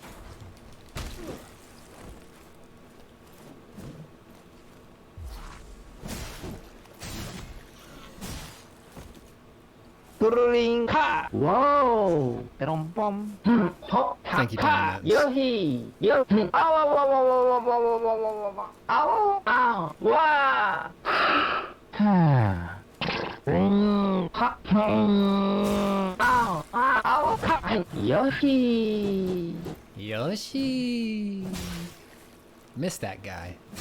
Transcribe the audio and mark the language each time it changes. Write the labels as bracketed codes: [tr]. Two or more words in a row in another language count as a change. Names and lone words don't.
[en] Wow. Thank you, Tom. Yohi. Yo. Ow, ow, ow, ow, ow, ow, ow, ow, ow, wow. Ow, ow, Yoshi. Yoshi. Missed that guy.